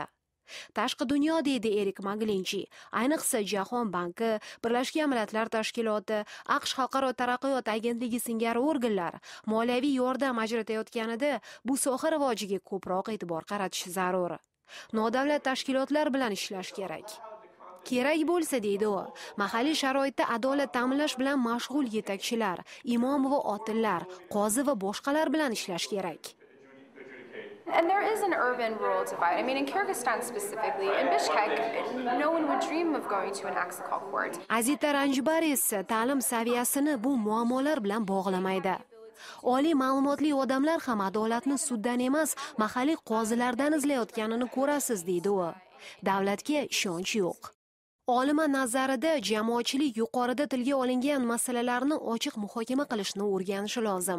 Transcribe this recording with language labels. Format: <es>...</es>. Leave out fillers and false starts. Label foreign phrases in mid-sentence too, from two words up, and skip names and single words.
<uz>Tashqi dunyo, deydi Erik Maglinchi, ayniqsa Jahon banki, Birlashgan Millatlar Tashkiloti, AQSh Xalqaro taraqqiyot agentligi singari organlar moliyaviy yordam ajratayotganida bu soha rivojiga ko'proq e'tibor qaratish zarur. Nodavlat tashkilotlar bilan ishlash kerak. Kerak bo'lsa, deydi u, mahalliy sharoitda adolat ta'minlash bilan mashg'ul yetakchilar, imom va otillar, qozi va boshqalar bilan ishlash kerak.</uz> <en>And there is an urban-rural divide. I mean, in Kyrgyzstan specifically, in Bishkek, no one would dream of going to an Aksakal court.</en> <uz>Azita Ranjbari esa ta'lim saviyasini bu muammolar bilan bog'lamaydi. Oliy ma'lumotli odamlar ham adolatni suddan emas, mahalliy qozilardan izlayotganini ko'rasiz, deydi u. Davlatga ishonch yo'q. Olima nazarida jamoatchilik yuqorida tilga olingan masalalarni ochiq muhokama qilishni o'rganishi lozim.</uz>